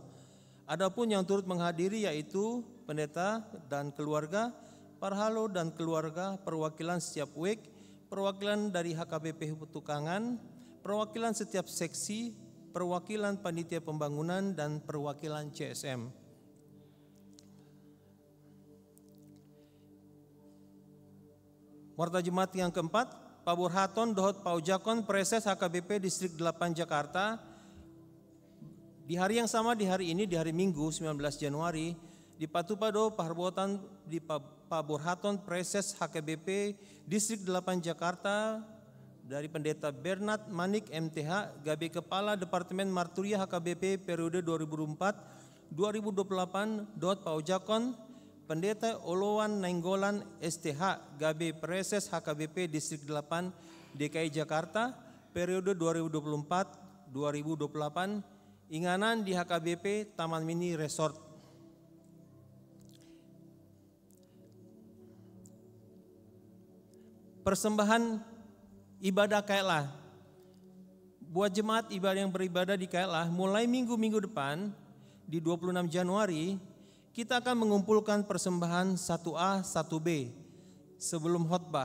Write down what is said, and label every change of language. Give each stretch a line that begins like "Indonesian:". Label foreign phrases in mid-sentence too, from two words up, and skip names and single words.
Indonesian: Adapun yang turut menghadiri yaitu pendeta dan keluarga, parhalo dan keluarga, perwakilan setiap WEK, perwakilan dari HKBP Petukangan, perwakilan setiap seksi, perwakilan panitia pembangunan dan perwakilan CSM. Warta jemaat yang keempat,
Batak Toba: Paburhaton Dohot Paujakon Preses HKBP Distrik 8 Jakarta. Di hari yang sama, di hari ini, di hari Minggu 19 Januari, di Patupado Paharbotan di Paburhaton Preses HKBP Distrik 8 Jakarta dari Pendeta Bernard Manik MTH, GB Kepala Departemen Marturia HKBP periode 2004-2028, Dohot Paujakon, Pendeta Olowan Nainggolan STH, GB Preses HKBP Distrik 8 DKI Jakarta, periode 2024-2028, Inganan di HKBP Taman Mini Resort.
Indonesian: Persembahan ibadah KLA. Buat jemaat ibadah yang beribadah di KLA, mulai minggu-minggu depan, di 26 Januari, kita akan mengumpulkan persembahan 1A, 1B sebelum khotbah.